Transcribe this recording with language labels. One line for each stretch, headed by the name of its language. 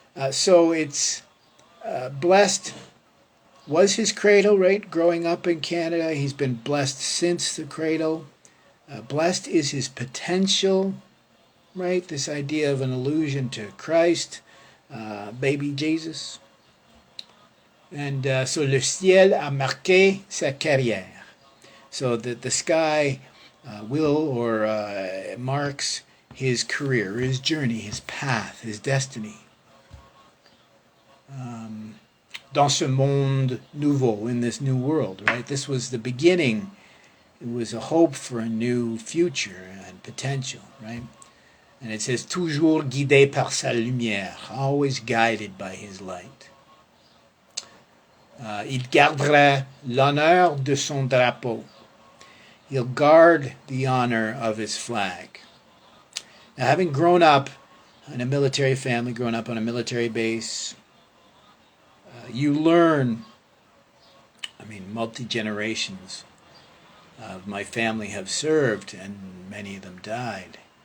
English: So it's blessed was his cradle, right? Growing up in Canada, he's been blessed since the cradle. Blessed is his potential, right? This idea of an allusion to Christ, baby Jesus. And so
French: le ciel a marqué sa carrière.
English: So the sky will or marks his career, his journey, his path, his destiny.
French: Dans ce monde nouveau,
English: in this new world, right? This was the beginning. It was a hope for a new future and potential, right? And it says,
French: toujours guidé par sa lumière,
English: always guided by his light.
French: Il gardera l'honneur de son drapeau.
English: He'll guard the honor of his flag. Now, having grown up in a military family, grown up on a military base, you learn, multi-generations of my family have served, and many of them died.